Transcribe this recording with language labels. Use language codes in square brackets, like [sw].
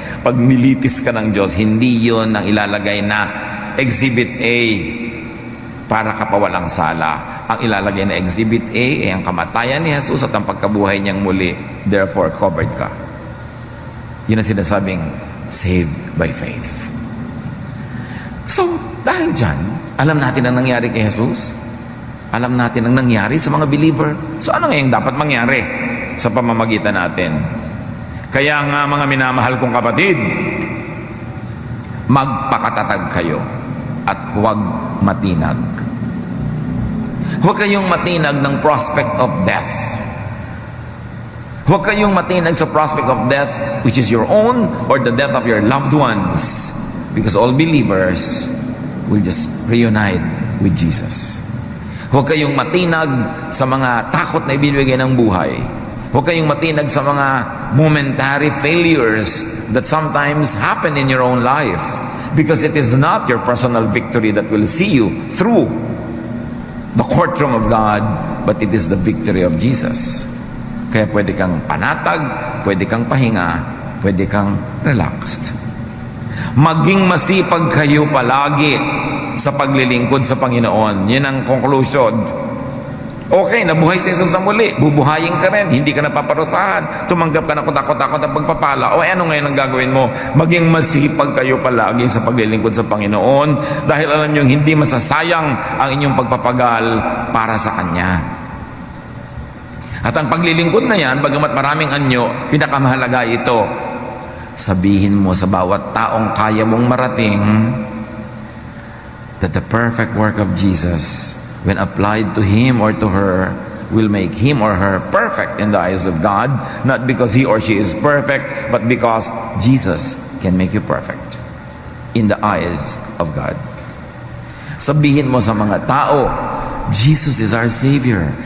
[tl] Pag nilitis ka ng Diyos, hindi yun ang ilalagay na Exhibit A para ka pa walang sala. Ang ilalagay na Exhibit A ay ang kamatayan ni Jesus at ang pagkabuhay niyang muli. Therefore, covered ka. Yun ang sinasabing saved by faith. So, dahil dyan, alam natin ang nangyari kay Jesus. Alam natin ang nangyari sa mga believer. So, ano ngayong dapat mangyari sa pamamagitan natin? Kaya nga, mga minamahal kong kapatid, magpakatatag kayo at huwag matinag. Huwag kayong matinag ng [en] prospect of death. [tl] Huwag kayong matinag sa [en] prospect of death which is your own or the death of your loved ones, because all believers will just reunite with Jesus. [tl] Huwag kayong matinag sa mga takot na ibibigay ng buhay. Huwag kayong matinag sa mga [en] momentary failures that sometimes happen in your own life, because it is not your personal victory that will see you through the courtroom of God, but it is the victory of Jesus. [tl] Kaya pwede kang panatag, pwede kang pahinga, pwede kang relaxed. Maging masipag kayo palagi sa paglilingkod sa Panginoon. Yan ang conclusion. Okay, nabuhay si Jesus na muli. Bubuhayin ka rin. Hindi ka napaparusahan. Tumanggap ka na kutakot-takot ang pagpapala. O ano ngayon ang gagawin mo? Maging masipag kayo palagi sa paglilingkod sa Panginoon, dahil alam nyo, hindi masasayang ang inyong pagpapagal para sa Kanya. At ang paglilingkod na yan, bagamat maraming anyo, pinakamahalaga ito. Sabihin mo sa bawat taong kaya mong marating [en] that the perfect work of Jesus, when applied to him or to her, will make him or her perfect in the eyes of God, not because he or she is perfect, but because Jesus can make you perfect in the eyes of God. [tl] Sabihin mo sa mga tao, [en] Jesus is our Savior.